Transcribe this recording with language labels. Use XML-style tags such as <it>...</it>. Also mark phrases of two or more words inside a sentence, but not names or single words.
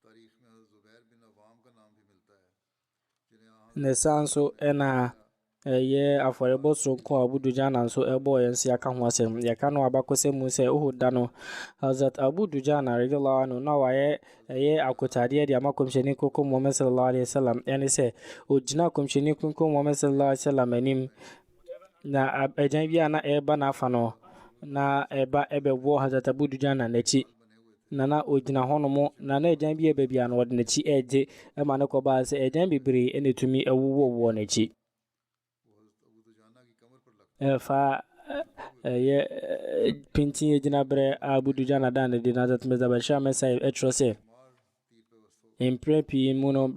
<ak>ne saa nso ɛna ɛyɛ afɔrebɔ soronko a Abu Dujana nso ɛbɔɔ yɛn nso yɛaka ho asɛm yɛka no abakɔsɛm mu sɛ Uhud da no Hazrat Abu Dujana</ak> <ar>رضي الله عنه</ar> <ak>na wayɛ ɛyɛ akotadeɛ de ama kɔmhyɛni koko Muhammad</ak> <ar>صلى الله عليه وسلم</ar> <ak>ɛne sɛ ɔgyina kɔmhyɛni koko Muhammad</ak> <ar>صلى الله عليه وسلم</ar> <ak>anim na agyan bi a na ɛreba n'afa no na ɛba ɛbɛwɔ Hazrat Abu Dujana n'akyi na ɔgyina hɔnom na agyan bi ɛba bia no ɔde n'akyi ɛgye ɛma ne kɔbaa sɛ agyan bebree ɛna ɛtumi ɛwowɔ n'akyi ɛfa ɛyɛ pintin gyina berɛ a Abu Dujana da ne de na Hazrat Mirza Bashir Ahmed Sahib ɛtwerɛ sɛ mprɛ pii mu no</ak>